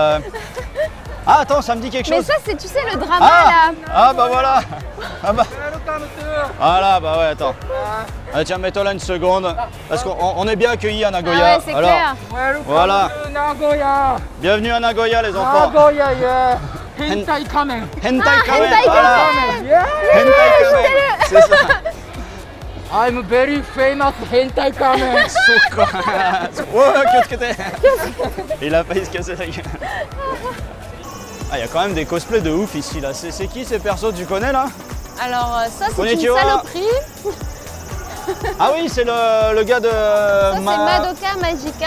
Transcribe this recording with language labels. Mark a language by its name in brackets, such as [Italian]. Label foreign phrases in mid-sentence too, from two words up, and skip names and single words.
[French] Ah, attends, ça me dit quelque chose. Mais ça, c'est, tu sais, le drama, là. Ah, bah voilà. Ah, bah. Voilà, bah ouais, attends. Ah, tiens, mets-toi là une seconde. Parce qu'on est bien accueillis à Nagoya. Ah ouais, c'est clair. Voilà. Nagoya. Bienvenue à Nagoya, les enfants. Nagoya, yeah. Hentai Kamen. Hentai Kamen. Hentai Voilà. Kamen. [English] Yeah. [French] Hentai Kamen. C'est ça. [English] I'm very famous Hentai Kamen. [French] Ouais, qu'est-ce que t'es? Il a failli se casser la gueule. Ah, il y a quand même des cosplays de ouf ici, là. C'est qui ces persos, tu connais, là? Alors, ça, c'est une [Japanese] Konnichiwa. [French] saloperie. Ah oui, c'est le gars de... Ça, c'est Madoka Magica.